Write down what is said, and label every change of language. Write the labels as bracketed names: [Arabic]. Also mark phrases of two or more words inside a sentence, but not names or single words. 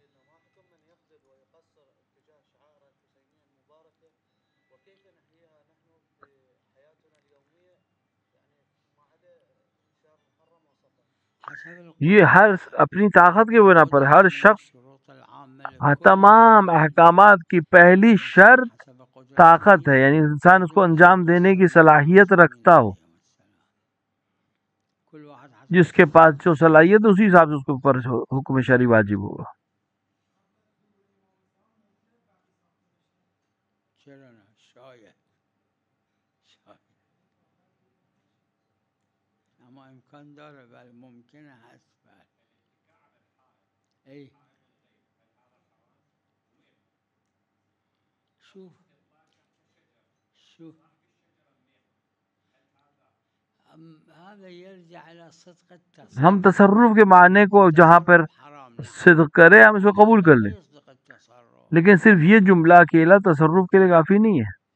[Urdu] یہ ہر اپنی طاقت کے بنا پر ہر شخص تمام احکامات کی پہلی شرط طاقت ہے، یعنی انسان اس کو انجام دینے کی صلاحیت رکھتا ہو. جس کے پاس جو صلاحیت اسی حساب سے اس کے اوپر حکم شرعی واجب ہوگا. [Persian] اما امکان داره ولی ممکنه هست. [Arabic] ای شوف هذا يرجع الى صدق التصرف. [Urdu] ہم تصرف کے معنی کو جہاں پر صدق کرے ہم اس کو قبول کر لیں، لیکن صرف یہ جملہ اکیلا تصرف کے لیے کافی نہیں ہے.